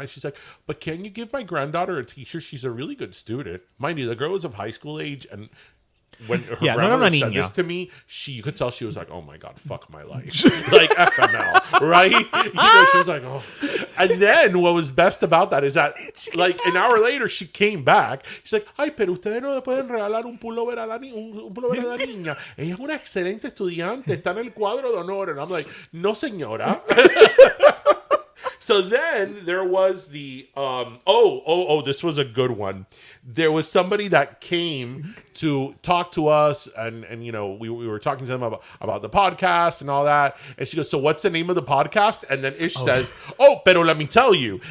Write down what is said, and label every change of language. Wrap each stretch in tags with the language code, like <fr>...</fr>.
<en>And she's like, "But can you give my granddaughter a t-shirt? She's a really good student." Mind you, the girl was of high school age, and when her grandmother said this to me, you could tell she was like, "Oh my God, fuck my life." Like FML, right? She was like, "Oh." And then what was best about that is that like an hour later, she came back.</en> <es>She's like, "Ay, pero ustedes no le pueden regalar un pullover a la niña. Ella es una excelente estudiante. Está en el cuadro de honor."</es> <en>And I'm like,</en> <es>"No, señora."</es> <en>So then there was the this was a good one. There was somebody that came to talk to us, and we were talking to them about the podcast and all that. And she goes, "So what's the name of the podcast?" And then Ish says, "Oh, pero let me tell you."</en>